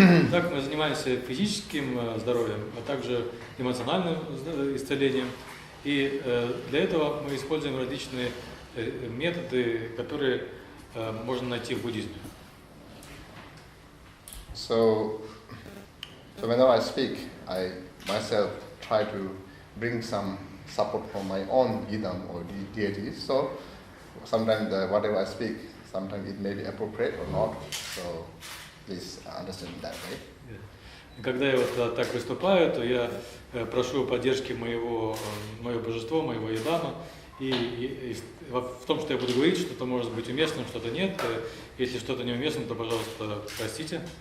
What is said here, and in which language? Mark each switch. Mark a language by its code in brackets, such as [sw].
[ru] Так мы занимаемся физическим здоровьем, а также эмоциональным исцелением. И для этого мы используем различные методы, которые можно найти в буддизме. [en] So whenever I speak, I myself try to bring some support from my own yidam or deities. So sometimes whatever I speak, sometimes it may be appropriate or not. So please understand that way. [ru] Когда я вот так выступаю, то я прошу поддержки моего божества, моего Идама, и в том, что я буду говорить, что-то может быть уместным, что-то нет. Если что-то неуместно, то, пожалуйста, простите.